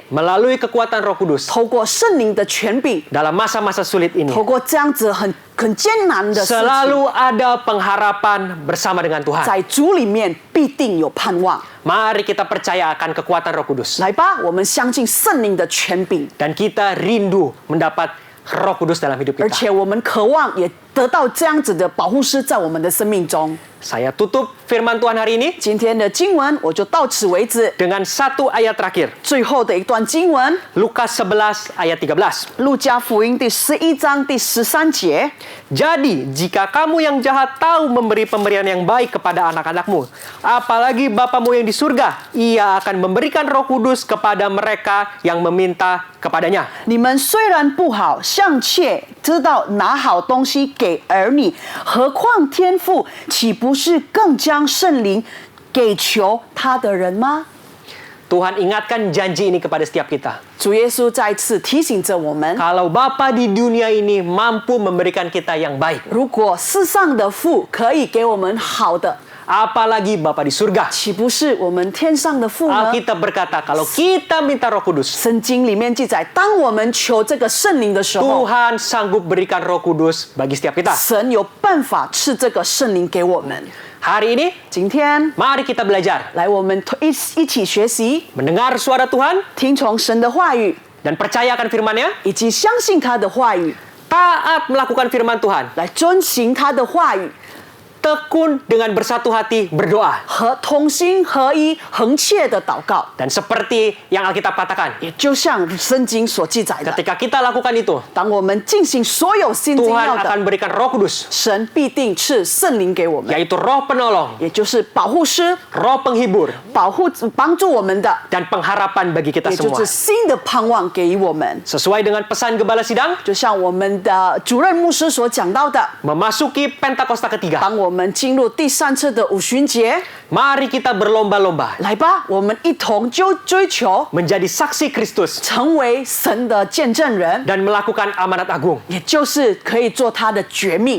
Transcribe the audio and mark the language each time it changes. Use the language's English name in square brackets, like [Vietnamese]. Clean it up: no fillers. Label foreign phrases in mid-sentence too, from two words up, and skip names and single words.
[Indonesian] melalui kekuatan Roh Kudus [Chinese] 透过圣灵的权柄， [Indonesian] dalam masa-masa sulit ini, [Chinese] 透过这样子很艰难的事情， [Indonesian] selalu ada pengharapan bersama dengan Tuhan. [Chinese] 在主里面必定有盼望。 [Indonesian] Mari kita percaya akan kekuatan Roh Kudus. [Chinese] 来吧，我们相信圣灵的权柄， [Indonesian] Dan kita rindu mendapat Roh Kudus dalam hidup [Chinese] 而 [Indonesian] kita. [Chinese] 且我们渴望也得到这样子的保护师在我们的生命中。 [Indonesian] Saya tutup firman Tuhan hari ini [Chinese] 今天的经文我就到此为止。 [Indonesian] dengan satu ayat terakhir. [Chinese] 最后的一段经文， [Indonesian] Lukas 11 ayat 13. [Chinese] 路加福音第11章第13节。 [Indonesian] Jadi, jika kamu yang jahat tahu memberi pemberian yang baik kepada anak-anakmu, apalagi Bapamu yang di surga, Ia akan memberikan Roh Kudus kepada mereka yang meminta kepadanya. [Chinese] 你们虽然不好，尚且知道拿好东西给儿女，何况天父岂不是更将圣灵给求他的人吗？ [Indonesian] Tuhan ingatkan janji ini kepada setiap kita. [Chinese] 主耶稣再次提醒着我们： [Indonesian] Kalau Bapa di dunia ini mampu memberikan kita yang baik, [Chinese] 如果世上的父可以给我们好的， [Indonesian] apalagi Bapa di surga. [Chinese] 岂不是我们天上的父呢？ [Indonesian] Alkitab berkata, kalau kita minta Roh Kudus, [Chinese] 圣经里面记载，当我们求这个圣灵的时候， [Indonesian] Tuhan sanggup berikan Roh Kudus bagi setiap kita. [Chinese] 神有办法赐这个圣灵给我们。 [Indonesian] Hari ini, [Chinese] 今天， [Indonesian] mari kita belajar [Chinese] 来我们一起学习， [Indonesian] mendengar suara Tuhan [Chinese] 听从神的话语， [Indonesian] dan percayakan firman-Nya, [Chinese] 以及相信他的话语， [Indonesian] taat melakukan firman Tuhan, [Chinese] 来遵行他的话语， [Indonesian] tekun dengan bersatu hati berdoa. [Chinese] 和同心合一、恒切的祷告。 [Indonesian] Dan seperti yang Alkitab katakan, [Chinese] 也就像圣经所记载的， [Indonesian] ketika kita lakukan itu, [Chinese] 当我们进行所有圣经 [Indonesian] Tuhan [Chinese] 要的， [Indonesian] akan berikan Roh Kudus, [Chinese] 神必定赐圣灵给我们， [Indonesian] yaitu Roh Penolong, [Chinese] 也就是保护师， [Indonesian] Roh Penghibur, [Chinese] 帮助我们的， [Indonesian] dan pengharapan bagi kita [Chinese] 也就 [Indonesian] semua. [Chinese] 是新的盼望给予我们。 [Indonesian] Sesuai dengan pesan Gembala Sidang, [Chinese] 就像我们的主任牧师所讲到的， [Indonesian] memasuki Pentakosta ketiga, [Chinese] 当我们进入第3次的五旬节， [Indonesian] mari kita berlomba-lomba [Chinese] 来吧，我们一同追求 [Indonesian] menjadi saksi Kristus [Chinese] 成为神的见证人， [Indonesian] dan melakukan amanat agung. [Chinese] 也就是可以做他的绝命。